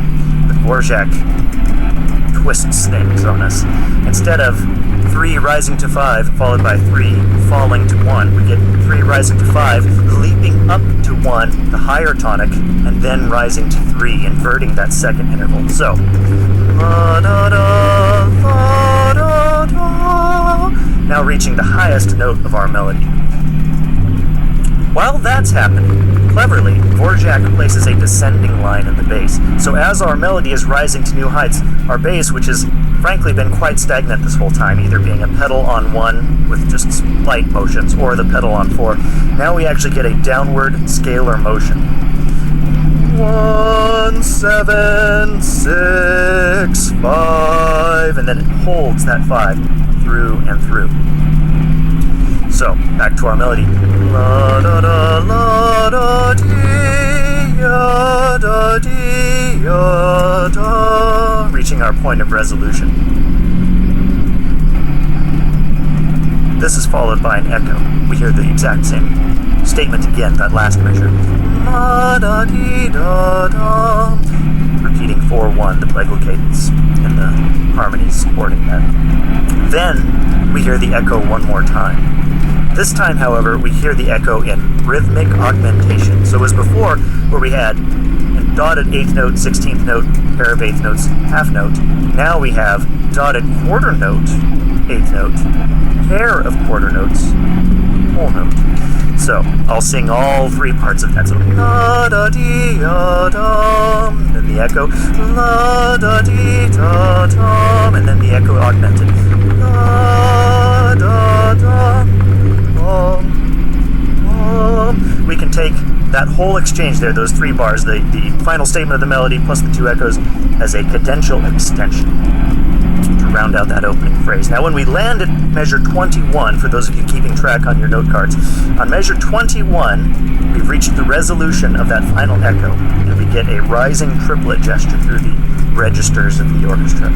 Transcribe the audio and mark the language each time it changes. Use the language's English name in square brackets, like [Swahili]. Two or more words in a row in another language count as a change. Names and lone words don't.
[English] But Dvorak twists things on us. Instead of 3 rising to 5, followed by 3 falling to 1, we get 3 rising to 5, leaping up to 1, the higher tonic, and then rising to 3, inverting that second interval. So, la da da, la da da, now reaching the highest note of our melody. While that's happening, cleverly, Dvorak places a descending line in the bass. So as our melody is rising to new heights, our bass, which has frankly been quite stagnant this whole time, either being a pedal on 1 with just slight motions, or the pedal on 4, now we actually get a downward scalar motion. 1, 7, 6, 5, and then it holds that 5 through and through. So, back to our melody. La da da la da dee ya da dee ya da, reaching our point of resolution. This is followed by an echo. We hear the exact same statement again, that last measure. La da dee da da, repeating 4-1, the plagal cadence, and the harmonies supporting that. Then we hear the echo one more time. This time, however, we hear the echo in rhythmic augmentation. So as before, where we had a dotted 8th note, 16th note, pair of 8th notes, half note, now we have dotted quarter note, 8th note, pair of quarter notes, whole note. So I'll sing all 3 parts of that. So la da dee da dum, then the echo, la da dee da dum, and then the echo augmented, la da da. We can take that whole exchange there, those 3 bars, the final statement of the melody plus the 2 echoes, as a cadential extension to round out that opening phrase. Now when we land at measure 21, for those of you keeping track on your note cards, on measure 21, we've reached the resolution of that final echo, and we get a rising triplet gesture through the registers of the orchestra.